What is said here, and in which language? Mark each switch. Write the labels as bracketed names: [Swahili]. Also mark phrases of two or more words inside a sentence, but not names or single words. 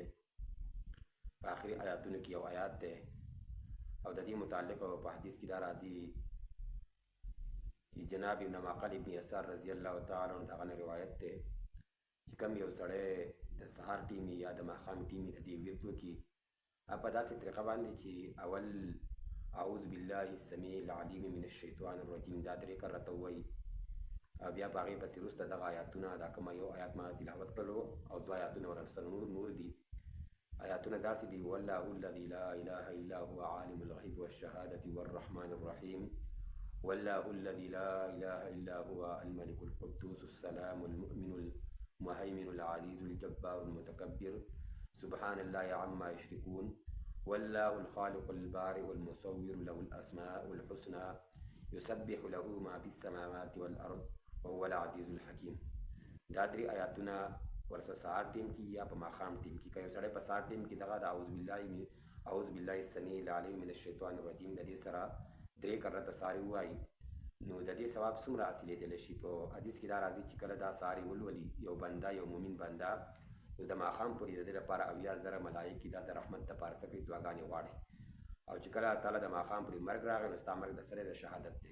[Pashto] په آخري آیاتونو کې یو آیات دی او د دې متعلق په حدیث کې دا راځي چې جناب ابن معقل ابن یسار [Arabic] رضی الله تعالی عنه [Pashto] دغه روایت دی چې کوم یو سړی د سهار ټیمي یا د ماښام ټیمي د دې ورد وکړي په داسې طریقه باندې چې اول [Arabic] اعوذ بالله السمیع العلیم من الشیطان الرجیم [Pashto] دا درې کرته ووایي او بیا په هغې پسې وروسته دغه آیاتونه دا کومه یو آیات ما تلاوت کړلو او دوه آیاتونه ورسره نور دي. آیاتونه داسې دي: [Arabic] والله الذي لا اله الا هو عالم الغیب والشهادة والرحمن الرحیم. والله الذي لا اله الا هو الملك القدوس السلام المؤمن المهيمن العزيز الجبار المتكبر سبحان الله عما يشركون. والله الخالق البارئ والمصور له الأسماء الحسنى يسبح له ما في السماوات والأرض وهو العزيز الحكيم. [Pashto] دا درې آیاتونه ورسره سهار ټیم کې یا په ماښام ټیم کې که یو سړی په سهار ټیم کې دغه د [Arabic] اعوذ بالله السمیع العلیم من الشیطان الرجیم [Pashto] د دې سره درې کرته ساري ووایي نو د دې ثواب څومره حاصلېدلی شي. په حدیث کې دا راځي چې کله دا ساري ولولي یو بنده، یو مؤمن بنده، نو د ماښام پورې د دې لپاره 80,000 ملایکې دا د رحمت دپاره څه کوي، دعاګانې غواړي. او چې کله تعالی د ماښام پورې مرګ راغی نو ستا مرګ د سره د شهادت دی.